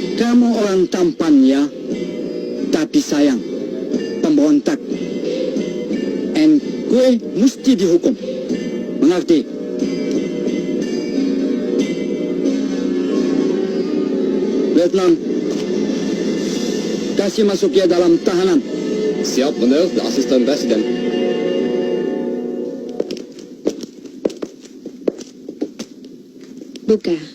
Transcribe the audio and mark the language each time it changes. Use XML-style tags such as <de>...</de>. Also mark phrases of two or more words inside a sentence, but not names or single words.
<id>Kamu orang tampan ya, tapi sayang, pemberontak. And gue mesti dihukum. Mengerti? Letnan, kasih masuk dia dalam tahanan. Siap,</id> <nl>meneer de assistent president.</nl> <id>Buka.</id>